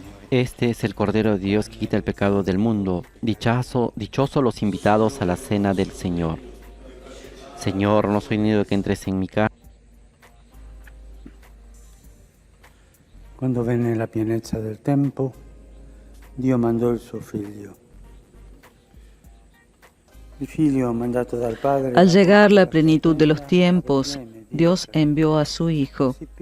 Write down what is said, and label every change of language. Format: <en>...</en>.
<es>Este es el Cordero de Dios que quita el pecado del mundo. Dichosos los invitados a la cena del Señor. Señor, no soy digno de que entres en mi casa.</es> <it>Quando venne la pienezza del tempo, Dio mandò il suo figlio. Il figlio mandato dal Padre.</it> <es>Al llegar la plenitud de los tiempos, Dios envió a su Hijo.</es>